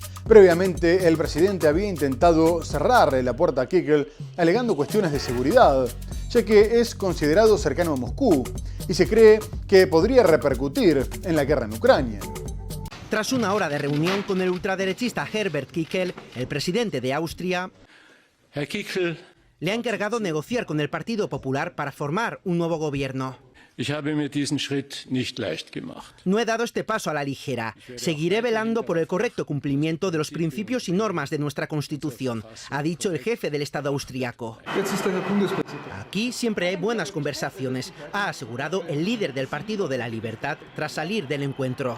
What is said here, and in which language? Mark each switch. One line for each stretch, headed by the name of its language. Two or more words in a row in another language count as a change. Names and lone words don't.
Spanish: Previamente, el presidente había intentado cerrarle la puerta a Kikel, alegando cuestiones de seguridad, ya que es considerado cercano a Moscú y se cree que podría repercutir en la guerra en Ucrania. Tras una hora de reunión con el ultraderechista Herbert Kickl, el presidente de Austria
German: Herr Kickl,
Spanish: le ha encargado negociar con el Partido Popular para formar un nuevo gobierno.
German: ich habe mir diesen Schritt nicht leicht gemacht.
Spanish: No he dado este paso a la ligera. Seguiré velando por el correcto cumplimiento de los principios y normas de nuestra Constitución, ha dicho el jefe del Estado austriaco. Aquí siempre hay buenas conversaciones, ha asegurado el líder del Partido de la Libertad tras salir del encuentro.